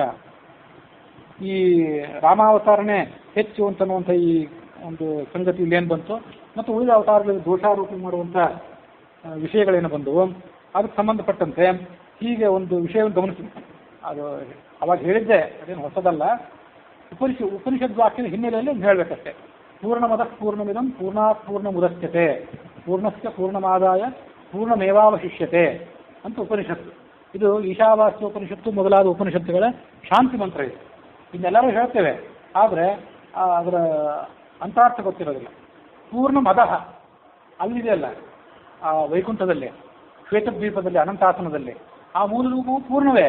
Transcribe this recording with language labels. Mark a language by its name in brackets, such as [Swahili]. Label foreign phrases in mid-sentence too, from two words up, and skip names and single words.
[Kannada] ಈ ರಾಮಾವತಾರನೇ ಹೆಚ್ಚು ಅಂತನ್ನುವಂಥ ಈ ಒಂದು ಸಂಗತಿ ಇಲ್ಲೇನು ಬಂತು, ಮತ್ತು ಉಳಿದ ಅವತಾರಗಳಲ್ಲಿ ದೋಷಾರೋಪಿ ಮಾಡುವಂಥ ವಿಷಯಗಳೇನು ಬಂದವು ಅದಕ್ಕೆ ಸಂಬಂಧಪಟ್ಟಂತೆ ಹೀಗೆ ಒಂದು ವಿಷಯವನ್ನು ಗಮನಿಸಿ. ಅದು ಅವಾಗ ಹೇಳಿದ್ದೆ, ಅದೇನು ಹೊಸದಲ್ಲ. ಉಪನಿಷದ್ ವಾಕ್ಯದ ಹಿನ್ನೆಲೆಯಲ್ಲಿ ಹೇಳಬೇಕಷ್ಟೆ. [Sanskrit] पूर्णमदः पूर्णमिदं पूर्णात् पूर्णमुदच्यते पूर्णस्य पूर्णमादाय पूर्णमेवावशिष्यते [Kannada] ಅಂತ ಉಪನಿಷತ್ತು. ಇದು ಈಶಾವಾಸ್ಯ ಉಪನಿಷತ್ತು ಮೊದಲಾದ ಉಪನಿಷತ್ತುಗಳ ಶಾಂತಿ ಮಂತ್ರ ಇದು. ಇದನ್ನೆಲ್ಲರೂ ಹೇಳ್ತೇವೆ, ಆದರೆ ಅದರ ಅಂತಾರ್ಥ ಗೊತ್ತಿರೋದಿಲ್ಲ. [Sanskrit] पूर्ण मदः [Kannada] ಅಲ್ಲಿದೆಯಲ್ಲ, ಆ ವೈಕುಂಠದಲ್ಲಿ, ಶ್ವೇತದ್ವೀಪದಲ್ಲಿ, ಅನಂತಾಸನದಲ್ಲಿ ಆ ಮೂಲ ರೂಪವು ಪೂರ್ಣವೇ.